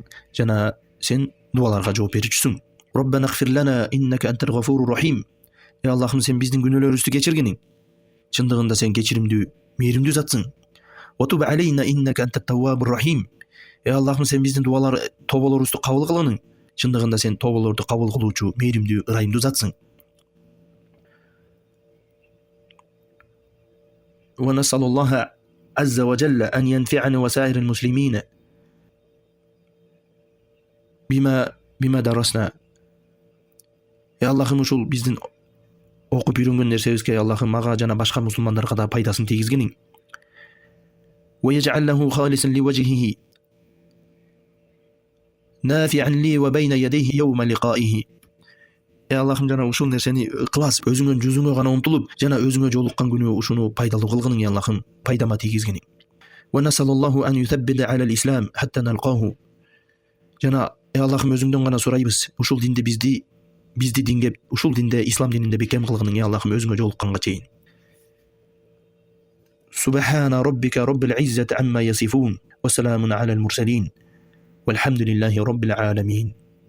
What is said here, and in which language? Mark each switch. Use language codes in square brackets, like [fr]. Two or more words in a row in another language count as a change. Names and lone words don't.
[ky] Жана сен дуаларга жооп берүүчүсүң. [ar] ربنا اغفر لنا إنك أنت الغفور الرحيم. [ky] Ey Аллахым, сен биздин күнөөлөрүбүздү кечиргениң. чындыгында сен кечиримдүү, мээримдүү затсың. [ar] وتب علينا إنك أنت التواب الرحيم. [ky] Аллахым, сен биздин тоболорубузду кабыл кылгының. Чындыгында сен тоболорду кабыл кылуучу, мээримдүү, ырайымдуу затсың. [ar] ونسأل الله عز وجل أن ينفعنا وسائر المسلمين بما درسنا. [ky] Аллахым, ушул биздин окуп үйрөнгөн нерсебизге Аллахым мага жана башка мусулмандарга да пайдасын тийгизгениң. [ar] ويجعل له خالصا لوجهه نافعا لي وبين يديه يوم لقائه. [ky] Аллахым, жана ушул нерсени ыкылас өзүңөн жүзүңө гана умтулуп, жана өзүңө жолуккан күнү ушуну пайдалуу кылгының, Аллахым, пайдама тийгизгениң. [ar] ونسأل الله أن يثبت على الإسلام حتى نلقاه. [ky] Жана Аллахым, өзүңдөн гана сурайбыз, ушул динде бизди динге, ушул динде, ислам дининде бекем кылгының, Аллахым, өзүңө жолукканга чейин. [ar] سبحان ربك رب العزة عما يصفون وسلام على المرسلين والحمد لله رب العالمين.